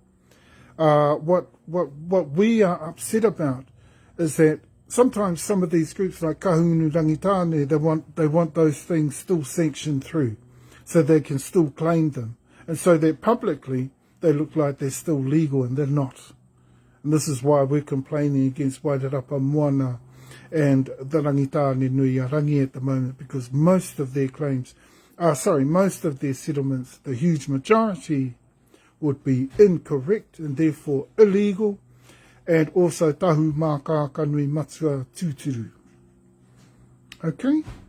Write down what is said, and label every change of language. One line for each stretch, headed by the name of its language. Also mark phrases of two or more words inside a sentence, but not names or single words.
English: What we are upset about is that sometimes some of these groups like kahungunu rangitane, they want those things still sanctioned through, so they can still claim them, and so that publicly they look like they're still legal, and they're not. And this is why we're complaining against Whakataunga and the rangitane nui a rangi at the moment, because most of their claims, most of their settlements, the huge majority, would be incorrect and therefore illegal, and also Tahumaakaakanuimatua Tutura. Okay?